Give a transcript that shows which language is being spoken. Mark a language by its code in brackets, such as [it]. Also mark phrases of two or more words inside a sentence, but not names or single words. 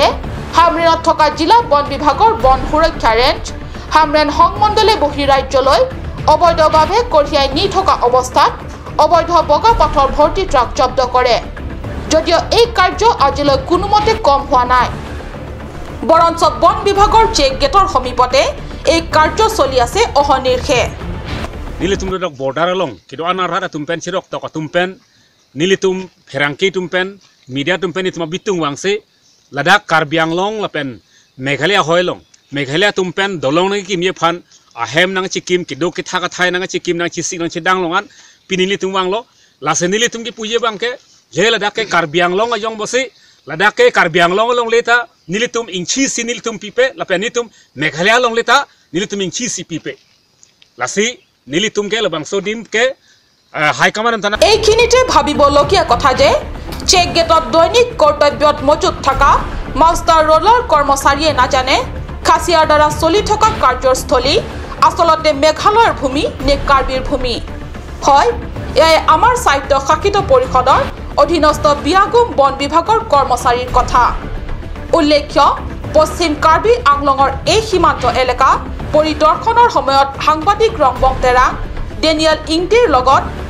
[as] হামৰেনত থকা জিলা বন বিভাগৰ বন সুৰক্ষা ৰেঞ্জ হামৰেন সংমণ্ডলে বহিৰাজ্যলৈ অবৈধভাৱে কঢ়িয়াই নি থকা অৱস্থাত অবৈধ বগা পাথৰ ভৰ্তি ট্ৰাক জব্দ কৰে যদিও এই কাৰ্য আজিলৈ কোনোমতে কম হোৱা নাই বৰঞ্চ বন বিভাগৰ চেক গেটৰ সমীপতে এই কাৰ্য চলি আছে অহনিৰ্ষে [mjw] Nilitum dok border along, kido anarada tumpen sirok tok tumpen, nilitum ferangki tumpen, media tumpen itu mabitung wangse, ladak Karbi Anglong lapen, Meghalaya hoilong, Meghalaya tumpen dolong nang kim yepan, ahem nang cikim kido kita katai nang cikim nang cisik nang cidang longan, pinilitum wanglo, lasen nilitum ki puye bangke, je ladak ke Karbi Anglong ajong bosi, ladak ke Karbi Anglong long leta, nilitum ingci si nilitum pipe, lapen nitum Meghalaya long leta, nilitum ingci si pipe, lasi Nilitum ke lebang sodim ke high command tana [as] এইখিনিতে ভাবিবলগীয়া কথা যে চেক গেটত দৈনিক কৰ্তব্যত মজুত থকা মাষ্টাৰ ৰোলাৰ কৰ্মচাৰীয়ে নাজানে খাচিয়াৰ দ্বাৰা চলি থকা কাৰ্যস্থলী আসলতে মেঘালয়ৰ ভূমি নে কাৰ্বিৰ ভূমি হয় এই আমাৰ স্বায়ত্তশাসিত পৰিষদৰ অধীনস্থ বিয়াগুম বন বিভাগৰ কৰ্মচাৰীৰ কথা উল্লেখ্য পশ্চিম কাৰ্বি আংলঙৰ এই সীমান্ত এলেকা পৰিদৰ্শনৰ সময়ত সাংবাদিক ৰংবং তেৰা ডেনিয়েল ইংটিৰ লগত